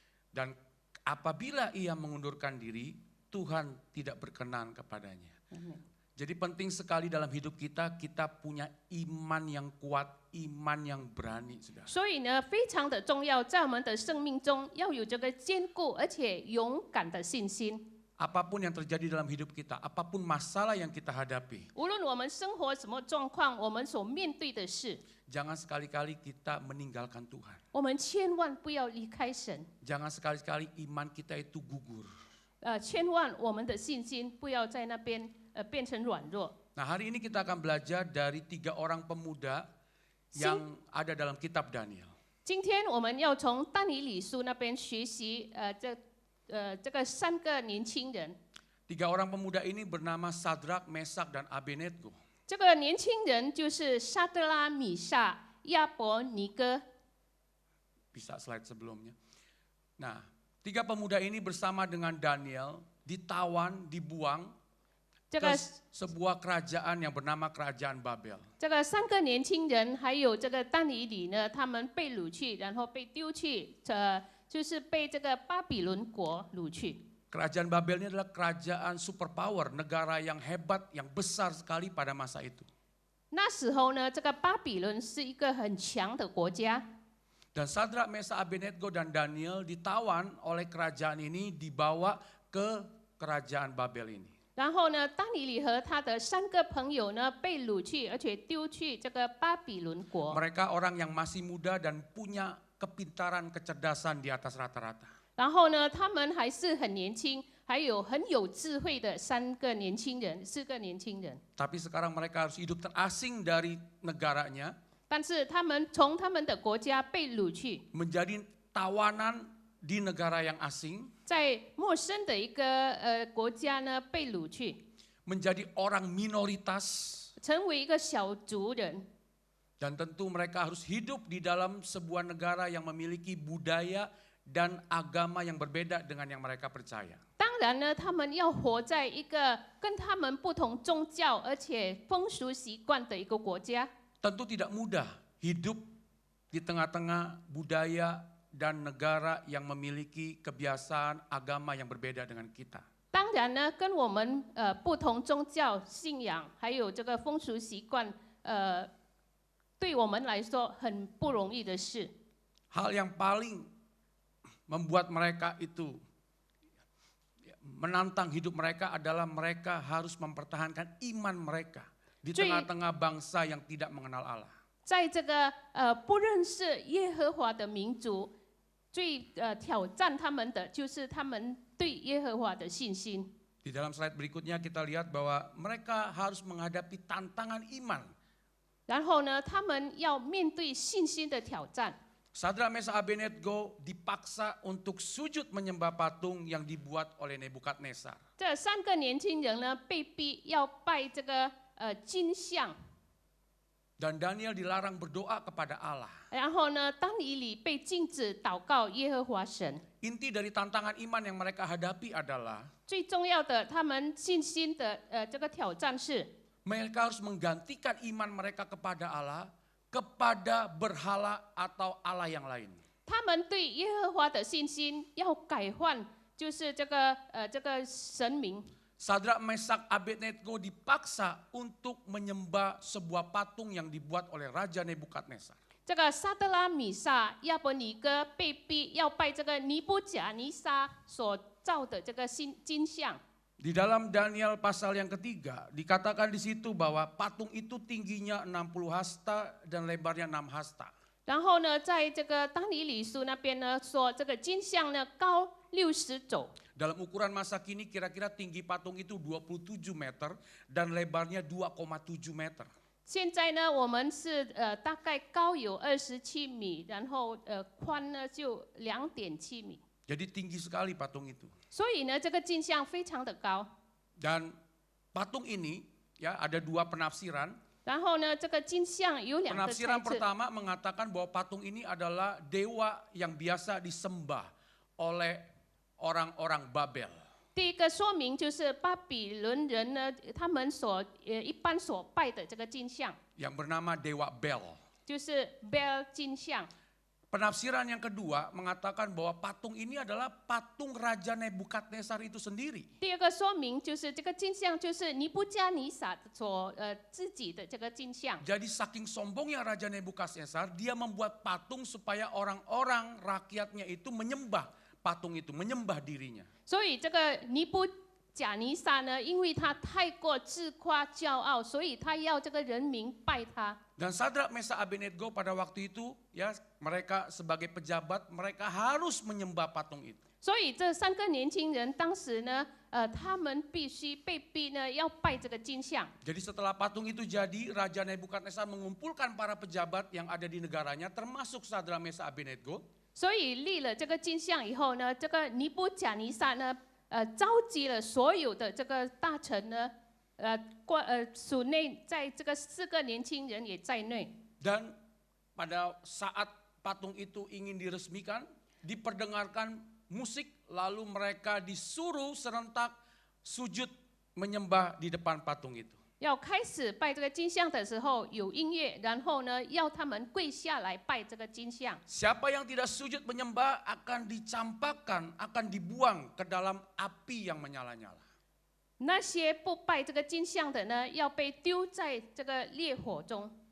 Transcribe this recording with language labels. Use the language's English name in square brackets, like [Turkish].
[Indonesian] Dan apabila ia mengundurkan diri, Tuhan tidak berkenan kepadanya. Amen. Jadi penting sekali dalam hidup kita, kita punya iman yang kuat, iman yang berani, saudara. [Chinese] 所以呢，非常的重要，在我们的生命中要有这个坚固而且勇敢的信心。 [Indonesian] Apapun yang terjadi dalam hidup kita, apapun masalah yang kita hadapi, [Chinese] 无论我们生活什么状况，我们所面对的事， [Indonesian] jangan sekali-kali kita meninggalkan Tuhan. [Chinese] 我们千万不要离开神。 [Indonesian] Jangan sekali-kali iman kita itu gugur. [Chinese] 千万我们的信心不要在那边变成软弱。 [Indonesian] Nah, hari ini kita akan belajar dari 3 orang pemuda yang ada dalam kitab Daniel. [Chinese] 今天我们要从但以理书那边学习，这个3个年轻人。 [Indonesian] 3 orang pemuda ini bernama Sadrak, Mesak, dan Abednego. [Chinese] 这个年轻人就是沙德拉、米煞、亚伯尼哥。 [Indonesian] Bisa slide sebelumnya. Nah, 3 pemuda ini bersama dengan Daniel ditawan, dibuang [Chinese] 这 [Indonesian] ke [Chinese] 个 [Indonesian] sebuah kerajaan yang bernama Kerajaan Babel. [Chinese] 这个3个年轻人还有这个但以理呢，他们被掳去，然后被丢去，就是被这个巴比伦国掳去。 [Indonesian] Kerajaan Babel ini adalah kerajaan superpower, negara yang hebat, yang besar sekali pada masa itu. [Chinese] 那时候呢，这个巴比伦是一个很强的国家。 [Indonesian] Dan Sadrak, Mesak, Abednego, dan Daniel ditawan oleh kerajaan ini, dibawa ke kerajaan Babel ini. [Chinese] 然后呢，当尼里和他的3个朋友呢被掳去，而且丢去这个巴比伦国。 [Indonesian] Mereka orang yang masih muda dan punya kepintaran, kecerdasan di atas rata-rata. [Chinese] 然后呢，他们还是很年轻，还有很有智慧的4个年轻人。 [Indonesian] Tapi sekarang mereka harus hidup terasing dari negaranya, [Chinese] 但是他们从他们的国家被掳去， [Indonesian] menjadi tawanan di negara yang asing, [Chinese] 在陌生的一个国家呢被掳去， [Indonesian] menjadi orang minoritas, [Chinese] 成为一个小族人。 [Indonesian] dan tentu mereka harus hidup di dalam sebuah negara yang memiliki budaya dan agama yang berbeda dengan yang mereka percaya. [Chinese] 当然呢，他们要活在一个跟他们不同宗教而且风俗习惯的一个国家。 [Indonesian] Tentu tidak mudah hidup di tengah-tengah budaya dan negara yang memiliki kebiasaan agama yang berbeda dengan kita. [Chinese] 当然呢，跟我们不同宗教信仰还有这个风俗习惯，对我们来说很不容易的事。 [Indonesian] Hal yang paling membuat mereka itu menantang hidup mereka adalah mereka harus mempertahankan iman mereka di tengah-tengah bangsa yang tidak mengenal Allah. [Chinese] 在这个不认识耶和华的民族，最挑战他们的就是他们对耶和华的信心。 [Indonesian] Di dalam slide berikutnya kita lihat bahwa mereka harus menghadapi tantangan iman. [Chinese] 然后呢，他们要面对信心的挑战。 [Indonesian] Sadrak Mesak Abednego dipaksa untuk sujud menyembah patung yang dibuat oleh Nebukadnezar. [Chinese] 这3个年轻人呢，被逼要拜这个金像。 [Indonesian] Dan Daniel dilarang berdoa kepada Allah. [Chinese] 然后呢，当尼里被禁止祷告耶和华神。 [Indonesian] Inti dari tantangan iman yang mereka hadapi adalah [Chinese] 最重要的，他们信心的这个挑战是， [Indonesian] mereka harus menggantikan iman mereka kepada Allah, kepada berhala atau Allah yang lain. [Chinese] 他们对耶和华的信心要改换，就是这个神明。 [Indonesian] Sadrak Mesak Abednego dipaksa untuk menyembah sebuah patung yang dibuat oleh Raja Nebukadnezar. [Chinese] 这个撒德拉、米萨、亚伯尼哥被逼要拜这个尼布甲尼撒所造的这个金像。 [Indonesian] Di dalam Daniel pasal yang ketiga dikatakan di situ bahwa patung itu tingginya 60 hasta dan lebarnya 6 hasta. [Chinese] 然后呢，在这个当尼里书那边呢说，这个金像呢高60肘。 [Indonesian] Dalam ukuran masa kini kira-kira tinggi patung itu 27 meter dan lebarnya 2,7 meter. [Chinese] 现在呢，我们是大概高有27米，然后宽呢就2.7米。 [Indonesian] Jadi tinggi sekali patung itu. [Chinese] 所以呢，这个金像非常的高。 [Indonesian] Dan patung ini ya ada 2 penafsiran. [Chinese] 然后呢，这个金像有2个猜 [Indonesian] Penafsiran [Chinese] 测。 [Indonesian] pertama mengatakan bahwa patung ini adalah dewa yang biasa disembah oleh orang-orang Babel. [Chinese] 第一个说明就是巴比伦人呢，他们一般所拜的这个金像， [Indonesian] Yang bernama Dewa Bel. [Chinese] 就是 Bel 金像。 [Indonesian] Penafsiran yang kedua mengatakan bahwa patung ini adalah patung Raja Nebukadnezar itu sendiri. [Chinese] 第二个说明就是这个金像就是尼布加尼撒所自己的这个金像。 [Indonesian] Jadi saking sombongnya Raja Nebukadnezar, dia membuat patung supaya orang-orang rakyatnya itu menyembah patung itu, menyembah dirinya. [Chinese] 所以这个尼布甲尼撒呢，因为他太过自夸骄傲，所以他要这个人民拜他。 [Indonesian] Dan Sadrak Mesak Abednego pada waktu itu ya mereka sebagai pejabat mereka harus menyembah patung itu. [Chinese] 所以这3个年轻人当时呢，他们必须被逼呢要拜这个金像。 [Indonesian] Jadi setelah patung itu jadi, Raja Nebukadnezar mengumpulkan para pejabat yang ada di negaranya termasuk Sadrak Mesak Abednego. [Chinese] 所以立了这个金像以后呢，这个尼布甲尼撒呢，召集了所有的这个大臣呢，属内在这个4个年轻人也在内。 [Indonesian] Dan pada saat patung itu ingin diresmikan, diperdengarkan musik, lalu mereka disuruh serentak sujud menyembah di depan patung itu. [Chinese] 要开始拜这个金像的时候有音乐，然后呢要他们跪下来拜这个金像。 [Indonesian] Siapa yang tidak sujud menyembah akan dicampakkan, akan dibuang ke dalam api yang menyala-nyala. [Chinese] 那些不拜这个金像的呢，要被丢在这个烈火中。